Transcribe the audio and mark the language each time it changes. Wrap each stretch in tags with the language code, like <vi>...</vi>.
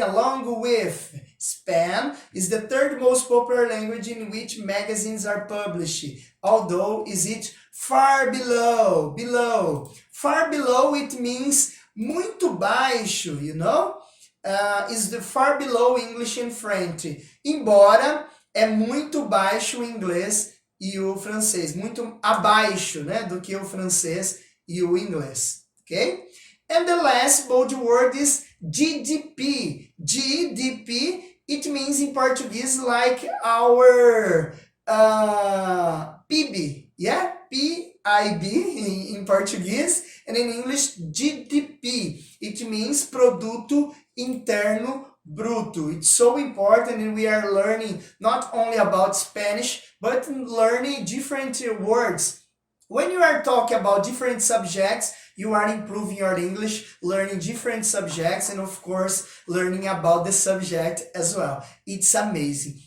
<en>Along with. Spain is the third most popular language in which magazines are published, although is it far below, Far below, it means</en> <pt>muito baixo,</pt> <en>you know? Is the far below English and French.</en> <pt>Embora é muito baixo o inglês e o francês, muito abaixo, né, do que o francês e o inglês, ok?</pt> <en>And the last bold word is GDP. GDP, it means in Portuguese like our PIB, yeah? PIB in Portuguese, and in English GDP. It means</en> <pt>Produto Interno Bruto.</pt> <en>It's so important, and we are learning not only about Spanish, but learning different words. When you are talking about different subjects, you are improving your English, learning different subjects, and of course, learning about the subject as well. It's amazing.</en>